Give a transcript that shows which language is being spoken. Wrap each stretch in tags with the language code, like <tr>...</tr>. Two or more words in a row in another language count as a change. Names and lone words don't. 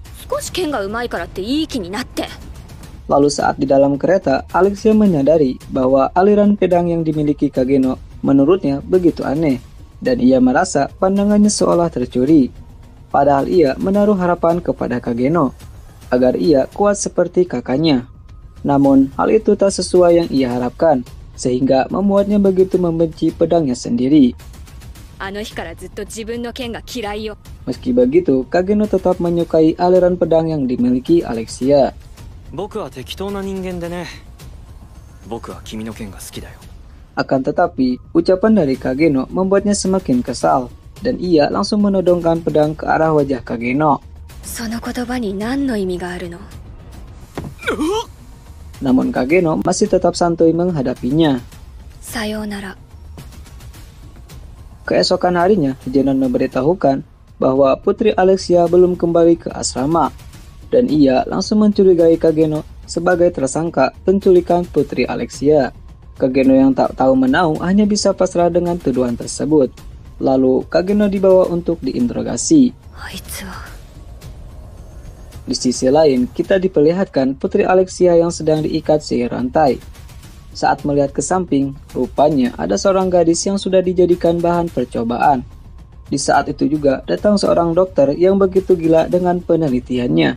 <id>Lalu saat di dalam kereta, Alexia menyadari bahwa aliran pedang yang dimiliki Kageno menurutnya begitu aneh, dan ia merasa pandangannya seolah tercuri. Padahal ia menaruh harapan kepada Kageno, agar ia kuat seperti kakaknya. Namun, hal itu tak sesuai yang ia harapkan, sehingga membuatnya begitu membenci pedangnya sendiri.</id> <ja>あの日からずっと自分の剣が嫌いよ。</ja> <id>Meski begitu, Kageno tetap menyukai aliran pedang yang dimiliki Alexia.</id> <ja>僕は適当な人間でね。僕は君の剣が好きだよ。</ja> <id>Akan tetapi, ucapan dari Kageno membuatnya semakin kesal, dan ia langsung menodongkan pedang ke arah wajah Kageno.</id> <ja>その言葉に何の意味があるの？</ja> <id>Namun Kageno masih tetap santuy menghadapinya.</id> <ja>さようなら。</ja> <id>Keesokan harinya, Zenon memberitahukan bahwa Putri Alexia belum kembali ke asrama, dan ia langsung mencurigai Kageno sebagai tersangka penculikan Putri Alexia. Kageno yang tak tahu menahu hanya bisa pasrah dengan tuduhan tersebut. Lalu Kageno dibawa untuk diinterogasi.</id> <ja>あいつは。</ja> <id>Di sisi lain, kita diperlihatkan Putri Alexia yang sedang diikat sihir rantai. Saat melihat ke samping, rupanya ada seorang gadis yang sudah dijadikan bahan percobaan. Di saat itu juga datang seorang dokter yang begitu gila dengan penelitiannya.</id>